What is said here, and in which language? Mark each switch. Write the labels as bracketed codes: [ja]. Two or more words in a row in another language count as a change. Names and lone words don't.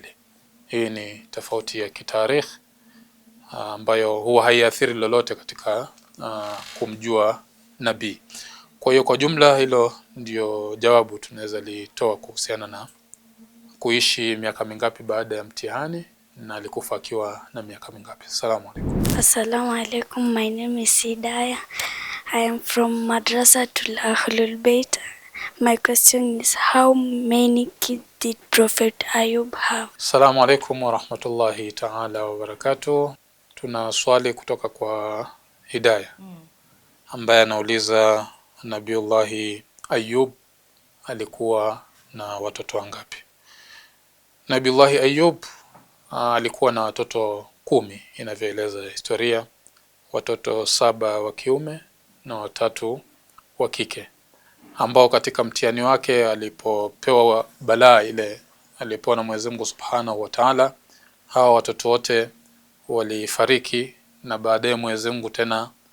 [sw] Hii ni tofauti ya kitarikh ambayo huwa haiathiri lolote katika kumjua nabii. Kwa hiyo kwa jumla hilo ndio jawabu tunaweza litoa kuhusiana na kuishi miaka mingapi baada ya mtihani na alikufa akiwa na miaka mingapi. [ar] السلام عليكم. السلام عليكم. [en] My name is Hidayah. I am from Madrasatul Ahlul Bayt. My question is, how many kids did Prophet Ayub have? [ar] السلام عليكم ورحمة الله تعالى وبركاته. [sw] Tuna swali kutoka kwa Hidayah ambaye anauliza Nabiullahi Ayub alikuwa na watoto wangapi? Nabiullahi Ayub alikuwa na watoto 10 inavyoeleza historia, watoto 7 wa kiume na 3 wa kike, ambao katika mtihani wake alipopewa balaa ile alipewa na Mwenyezi Mungu [ar] سبحانه وتعالى, [sw] hawa watoto wote walifariki, na baadaye Mwenyezi Mungu tena